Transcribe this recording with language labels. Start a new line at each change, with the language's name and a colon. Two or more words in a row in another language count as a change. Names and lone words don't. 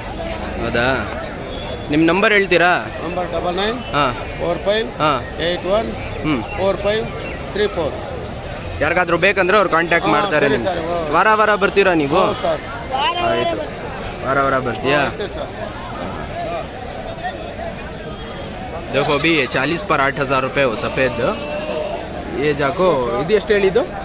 Kannada: ಹೌದಾ? ನಿಮ್ಮ ನಂಬರ್ ಹೇಳ್ತೀರಾ? ನಂಬರ್ 99 ಹಾಂ 45 ಹಾಂ 81 ಹ್ಞೂ 45 34. ಯಾರಿಗಾದ್ರೂ ಬೇಕಂದ್ರೆ ಅವ್ರು ಕಾಂಟ್ಯಾಕ್ಟ್ ಹಾ, ಮಾಡ್ತಾರೆ. ಸರಿ ನಿಮ್ಗೆ ಸರ್, ಹಾ. ವಾರ ವಾರ ಬರ್ತೀರಾ ನೀವು? ಹೌದು ಸರ್. ಆಯಿತು, ವಾರ ವಾರ ಬರ್ತೀಯಾ? ಬರ್ತೀವಿ ಸರ್.
Hindi: देखो अभी ये 40 पर 8,000 रुपये वो सफ़ेद ये जाको
Kannada: ಇದು ಎಷ್ಟು ಹೇಳಿದ್ದು?